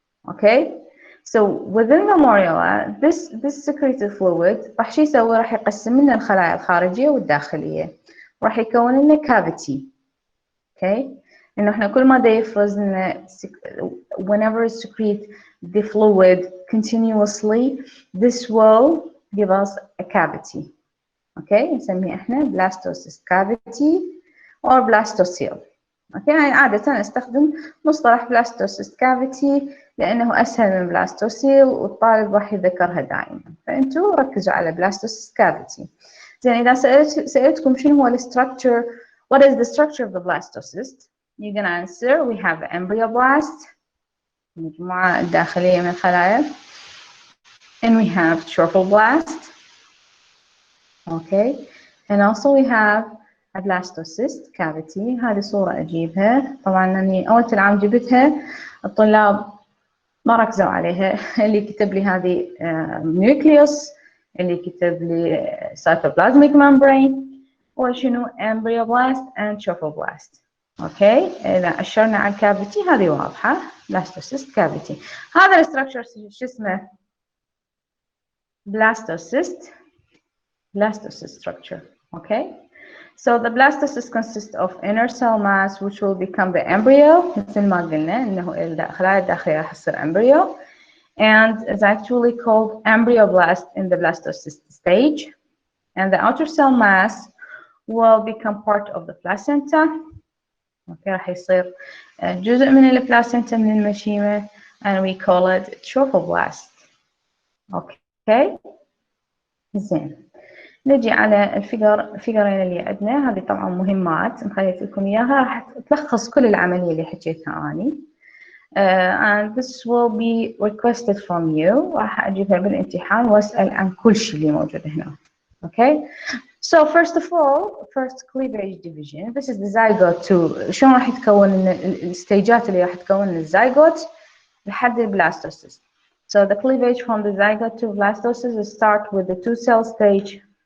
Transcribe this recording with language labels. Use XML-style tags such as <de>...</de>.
<ar>Okay, so within the morula this secreted fluid راح شو يسوي؟ راح يقسم لنا الخلايا الخارجية والداخلية، راح يكون لنا cavity.</ar> <en>Okay,</en> <ar>إنه إحنا كل ما دا يفرز لنا</ar> <en>whenever it secrete the fluid continuously, this will give us a cavity.</en> <ar>Okay, نسميه إحنا blastocyst cavity or blastocele. Okay, يعني عادة أستخدم مصطلح blastocyst cavity لأنه أسهل من blastocele والطالب راح يذكرها دائما، فأنتوا ركزوا على blastocyst cavity. زين، إذا سألتكم شنو هو الستراكشر</ar> <en>what is the structure of the blastocyst, you're gonna answer we have embryoblast</en> <ar>المجموعة الداخلية من الخلايا,</ar> <en>and we have trophoblast. Okay, and also we have a blastocyst cavity.</en> <ar>هذه صورة أجيبها، طبعا أني أول العام جبتها الطلاب ما ركزوا عليها. اللي كتب لي هذه nucleus، اللي كتب لي cytoplasmic membrane، وشنو embryoblast and trophoblast. اوكي، إذا أشرنا على الكافيتي هذه واضحة blastocyst cavity. هذا الستراكشر شو اسمه؟ blastocyst structure.</ar> <en>Okay, so the blastocyst consists of inner cell mass which will become the embryo</en> <ar>مثل ما قلنا إنه الخلايا الداخلية راح تصير</ar> <en>embryo, and is actually called embryoblast in the blastocyst stage, and the outer cell mass will become part of the placenta.</en> <ar>اوكي، راح يصير جزء من البلاسنتا من المشيمة</ar> <en>and we call it trophoblast.</en> <ar>اوكي، زين، نجي على الفيجرين اللي عندنا. هذه طبعا مهمات مخليت لكم اياها، راح تلخص كل العملية اللي حكيتها اني.</ar> <en>And this will be requested from you.</en> <ar>راح اجيبها بالامتحان واسأل عن كل شيء اللي موجود هنا.</ar> <en>Okay, so first of all, first cleavage division. This is the zygote to</en> <ar>شلون راح يتكون الستيجات اللي راح تكون الزيجوت لحد البلاستوسيست.</ar> <en>So the cleavage from the zygote to blastocyst start with the two cell stage.</en>